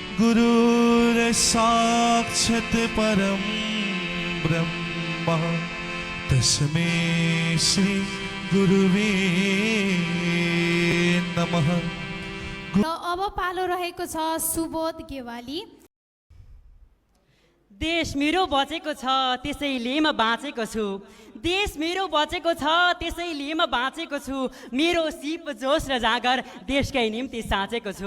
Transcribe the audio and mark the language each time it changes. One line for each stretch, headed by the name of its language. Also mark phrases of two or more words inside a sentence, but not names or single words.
Sanskrit: गुरुर् साक्षात् परं ब्रह्म तस्मै श्री गुरुवे नमः।
Nepali: अब पालो रहेको छ सुबोध गेवाली। देश मेरो बचेको छ त्यसैले म बाँचेको छु। देश मेरो बचेको छ त्यसैले म बाँचेको छु। मेरो सिप जोस र जागर देशकै निम्ति साँचेको छु।